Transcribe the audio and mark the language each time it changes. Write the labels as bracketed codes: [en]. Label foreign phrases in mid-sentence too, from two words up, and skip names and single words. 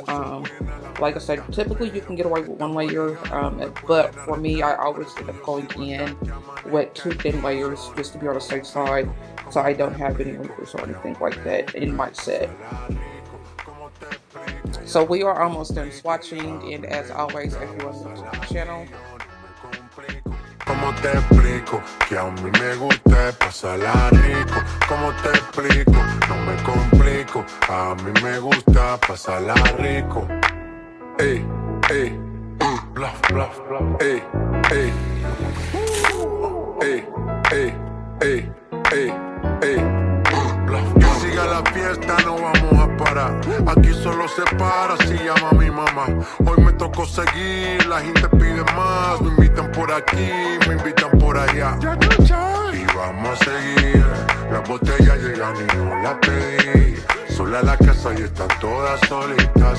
[en] Like I said, typically you can get away with one layer, but for me, I always end up going in with 2 thin layers just to be on the safe side, so I don't have any wrinkles or anything like that in my set. So we are almost done swatching, and as always, if you are new to the channel, [es] ¿Cómo te explico? Que a mí me gusta pasarla rico. ¿Cómo te explico? No me complico. A mí me gusta pasarla rico. Ey, ey, bluff, bluff, bluff. Ey, ey, ey, ey, ey, ey, ey, bluff. Que siga la fiesta, no vamos a parar. Aquí solo se para si llama mi mamá. Hoy me tocó seguir, la gente pide más. Me invitan por aquí, me invitan por allá. Y vamos a seguir. Las botellas llegan y no las pedí. Sola la casa y están todas solitas.